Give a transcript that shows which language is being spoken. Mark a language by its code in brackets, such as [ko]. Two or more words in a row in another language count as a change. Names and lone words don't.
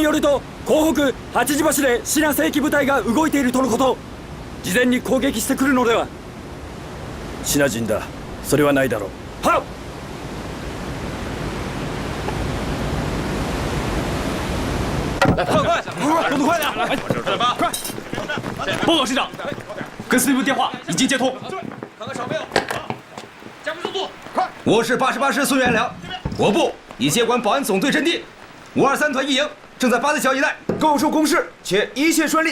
[ja] よると港北八字橋でシナ正規部隊が動いているとのこと。事前に攻撃してくるのでは。シナ人だ。それはないだろう。はっ。 [zh] 来，快，动作快点！来，快！报告师长，跟司令部电话已经接通。看看少没有？加快速度！快！我是88师孙元良，我部已接管保安总队阵地，523团一营正在八字桥一带构筑工事，且一切顺利。